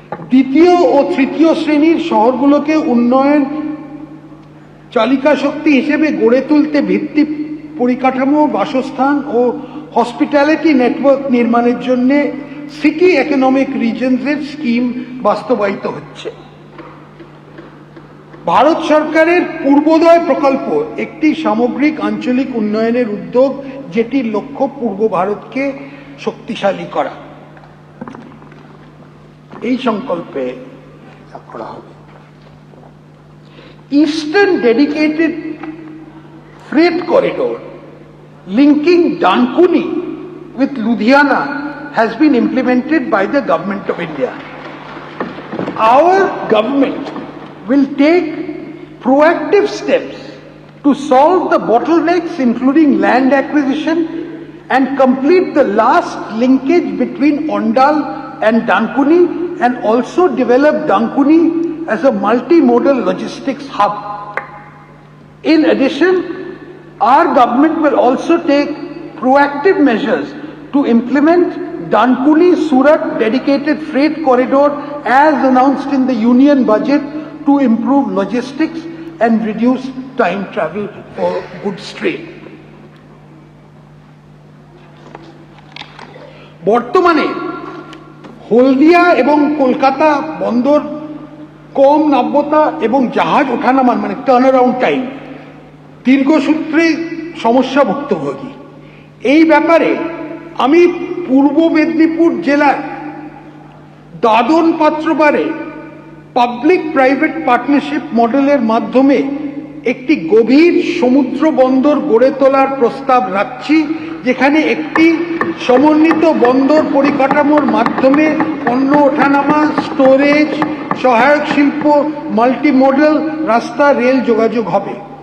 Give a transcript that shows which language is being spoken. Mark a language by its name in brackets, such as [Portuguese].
[Bangla] দ্বিতীয় ও তৃতীয় শ্রেণীর শহরগুলোকে উন্নয়ন চালিকা শক্তি হিসেবে গড়ে তুলতে ভিত্তি পরিকাঠামো, বাসস্থান ও হসপিটালিটি নেটওয়ার্ক নির্মাণের জন্য সিটি ইকোনমিক রিজনসের স্কিম বাস্তবায়িত হচ্ছে। ভারত সরকারের পূর্বোদয় প্রকল্প একটি সামগ্রিক আঞ্চলিক উন্নয়নের উদ্যোগ, যেটির লক্ষ্য পূর্ব ভারতকে শক্তিশালী করা। এই সংকল্পে করা হবে [English] Eastern dedicated freight corridor linking Dankuni with Ludhiana has been implemented by the Government of India. Our government will take proactive steps to solve the bottlenecks, including land acquisition, and complete the last linkage between Ondal and Dankuni, and also develop Dankuni as a multimodal logistics hub. In addition, our government will also take proactive measures to implement Dankuni-Surat dedicated freight corridor as announced in the union budget to improve logistics and reduce time travel for goods trade. [Bangla] বর্তমানে হলদিয়া এবং কলকাতা বন্দর কম নাব্যতা এবং জাহাজ ওঠানামান মানে turn around time দীর্ঘসূত্রে সমস্যা ভুক্তভোগী। এই ব্যাপারে আমি পূর্ব মেদিনীপুর জেলার দাদন পাত্রবারে পাবলিক প্রাইভেট পার্টনারশিপ মডেলের মাধ্যমে একটি গভীর সমুদ্র বন্দর গড়ে তোলার প্রস্তাব রাখছি, যেখানে একটি সমন্বিত বন্দর পরিকাঠামোর মাধ্যমে পণ্য ওঠানামা, স্টোরেজ, সহায়ক শিল্প, মাল্টিমোডাল রাস্তা, রেল যোগাযোগ হবে।